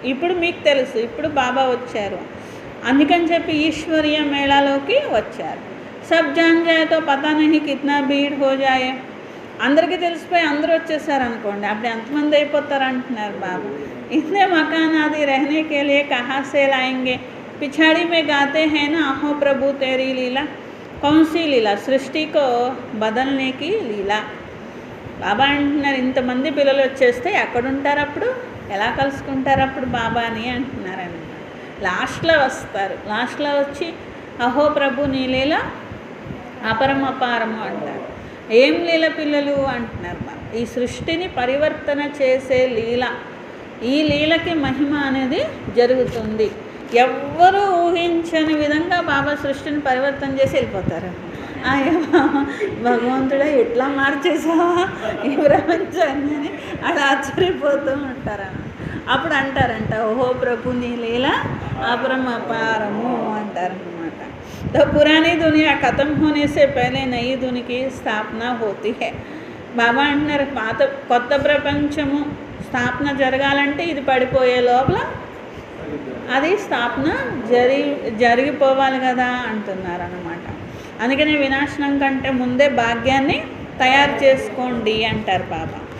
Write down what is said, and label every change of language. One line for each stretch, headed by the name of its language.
Telugu: ఇప్పుడు మీకు తెలుసు, ఇప్పుడు బాబా వచ్చారు, అందుకని చెప్పి ఈశ్వరీయ మేళాలోకి వచ్చారు.
Hindi: సబ్ జాన్ జాయేతో పతా నహీ కిత్నా భీడ్ హో జాయే.
Telugu: అందరికీ తెలిసిపోయి అందరూ వచ్చేసారు అనుకోండి, అప్పుడు ఎంతమంది అయిపోతారు అంటున్నారు బాబా.
Hindi: ఇతనే మకాన్ ఆది రహనే కే లియే కహా సే లాయేంగే. పిछाड़ी में गाते हैं ना, अहो प्रभु तेरी लीला. कौन सी लीला? सृष्टि को बदलने की लीला.
Telugu: బాబా అంటున్నారు, ఇంతమంది పిల్లలు వచ్చేస్తే ఎక్కడుంటారు అప్పుడు, ఎలా కలుసుకుంటారు అప్పుడు బాబాని అంటున్నారన్నమాట. లాస్ట్లో వస్తారు. లాస్ట్లో వచ్చి అహో ప్రభు నీ లీల అపరమపారము అంటారు. ఏం లీల పిల్లలు అంటున్నారు బాబా? ఈ సృష్టిని పరివర్తన చేసే లీల. ఈ లీలకి మహిమ అనేది జరుగుతుంది. ఎవ్వరూ ఊహించని విధంగా బాబా సృష్టిని పరివర్తన చేసి వెళ్ళిపోతారు. అయ్యో భగవంతుడా ఎట్లా మార్చేసావా ఈ ప్రపంచాన్ని అని అలా ఆశ్చర్యపోతూ ఉంటారు. అప్పుడు అంటారంట, ఓహో ప్రభు నీ లీల అపరమపారము అంటారనమాట.
Hindi: तो पुरानी दुनिया ख़त्म होने से पहले नई दुनिया की स्थापना होती है.
Telugu: బాబా అంటున్నారు, కొత్త ప్రపంచము స్థాపన జరగాలంటే ఇది పడిపోయే లోపల అది స్థాపన జరిగిపోవాలి కదా అంటున్నారు అన్నమాట. అందుకనే వినాశనం కంటే ముందే భాగ్యాన్ని తయారు చేసుకోండి అంటారు బాబా.